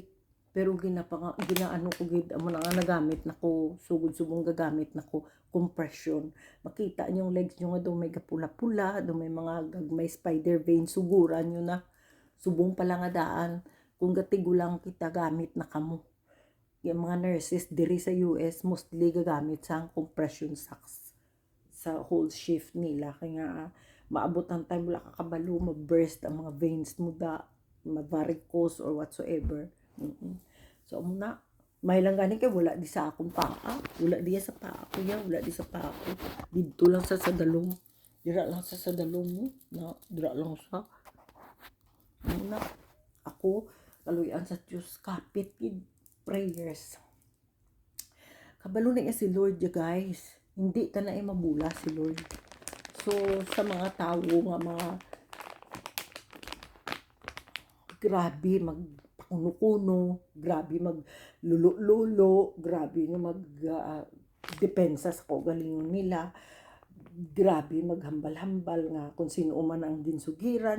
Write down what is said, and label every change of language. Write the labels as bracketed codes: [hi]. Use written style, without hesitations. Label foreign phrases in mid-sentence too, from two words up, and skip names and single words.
[hil] Pero ginaano ko gid amo na nga nagamit nako, sugod-subong gagamit nako compression. Makita niyo yung legs niyo nga daw may gapula-pula, daw may mga gagmay spider vein, suguran niyo na. Subong pala nga daan kung gatigulang kita gamit na kamo. Yung mga nurses diri sa US mostly gagamit sa compression socks sa [en] whole shift [hil] nila kaya maabot ang time wala ka kabalo, ma-burst ang mga veins mo ma-varicose [en] or whatsoever. [hil] So, muna, may lang gani kay wala di sa akong paa. Wala di sa paa ko yan, wala di sa paa ko. Dito lang sa sadalong. Dira lang sa sadalong mo. Dira lang sa. Muna, ako, kaluyan sa Diyos, kapit [en] with prayers. [hil] Kabalo na si Lord ya guys. Hindi ka na mabula si Lord. So, sa mga tao nga mga grabe magpakuno-kuno, grabe maglulo-lulo, grabe nga depensa sa kaugalingon nila, grabe maghambal-hambal nga kung sino man ang ginsugiran.